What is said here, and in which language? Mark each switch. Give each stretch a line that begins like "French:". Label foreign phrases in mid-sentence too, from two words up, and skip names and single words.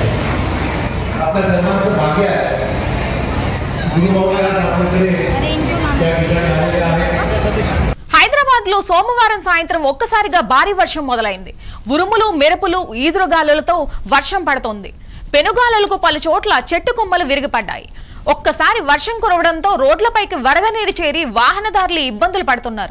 Marathi: आपल्या सर्वांचं भाग्य आहे गुरुमाऊली आज आपल्याकडे या ठिकाणी आलेले आहेत.
Telugu: హైదరాబాద్ లో సోమవారం సాయంత్రం ఒక్కసారిగా భారీ వర్షం మొదలైంది. ఉరుములు, మెరుపులు, ఈదురుగాలులతో వర్షం పడుతోంది. పెనుగాలులకు పలు చోట్ల చెట్టు కొమ్మలు విరిగిపడ్డాయి. ఒక్కసారి వర్షం కురవడంతో రోడ్లపైకి వరద నీరు చేరి వాహనదారులు ఇబ్బందులు పడుతున్నారు.